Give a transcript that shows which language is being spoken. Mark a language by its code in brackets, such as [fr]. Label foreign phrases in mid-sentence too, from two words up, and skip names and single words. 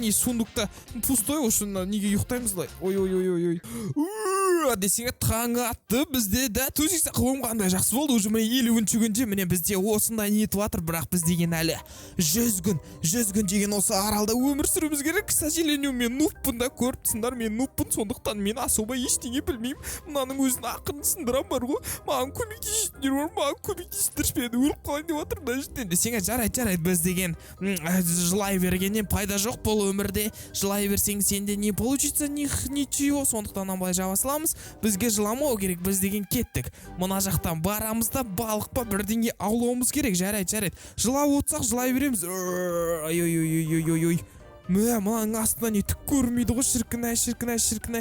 [kk] Не сундукта пустой, ошында неге ұйықтаймыз? Ой. Десеңе таң атты бізде да. Төсек қылым қандай жақсы болды. Уже міне 50-ші күнде міне бізде осындай не етіп жатыр, бірақ біз деген әлі 100 күн деген осы аралда өмір сүруіміз керек. [ru] К сожалению, [kk] мен нуппын да, көріп тұрсыңдар, мен нуппын, сондықтан мен особо ештеңе білмеймін. Мынаның өзін ақырын сындырам бар ғой. Маған көмектесіңдерші, мен өліп қалайын деп жатырмын мына жерден. Десеңе жарайды, біз деген жылай бергеннен пайда жоқ бұл өмірде. Жылай берсең сенде [ru] не получится, ничего. [kk] Сондықтан былай жаба саламыз. бізге жыламау керек, біз деген кеттік. Мына жақтан барамыз да балық па бірдеңе аулауымыз керек. Жарайды. Жылап отсақ жылай береміз. Ой. Мынаның астынан не түк көрмейді ғой, шіркін-ай.